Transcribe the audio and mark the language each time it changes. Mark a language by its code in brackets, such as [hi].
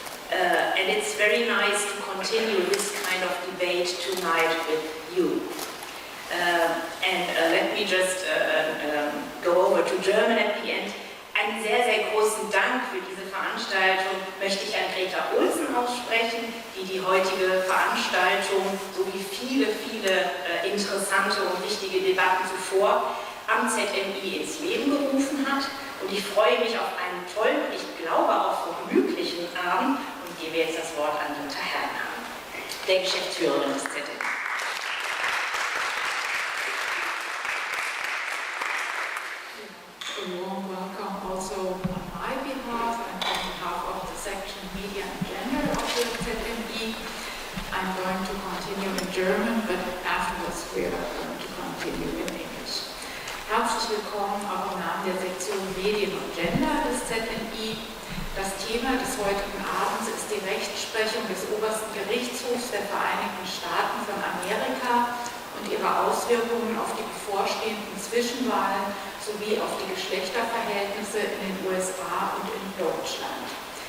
[en] And it's very nice to continue this kind of debate tonight with you. Let me just go over to German at the end. [de] Einen sehr, sehr großen Dank für diese Veranstaltung möchte ich an Greta Olsen aussprechen, die die heutige Veranstaltung sowie viele interessante und wichtige Debatten zuvor am ZMI ins Leben gerufen hat. Und ich freue mich auf einen tollen, ich glaube auch vergnüglichen Abend und gebe jetzt das Wort an Dr. Herrnhahn, der Geschäftsführerin des ZMI. [en] A warm welcome also on my behalf and on behalf of the section Media and Gender of the ZMI. I'm going to continue in German, but afterwards we are going to continue in English. [de] Herzlich willkommen auch im Namen der Sektion Medien und Gender des ZMI. Das Thema des heutigen Abends ist die Rechtsprechung des obersten Gerichtshofs der Vereinigten Staaten von Amerika und ihre Auswirkungen auf die bevorstehenden Zwischenwahlen sowie auf die Geschlechterverhältnisse in den USA und in Deutschland.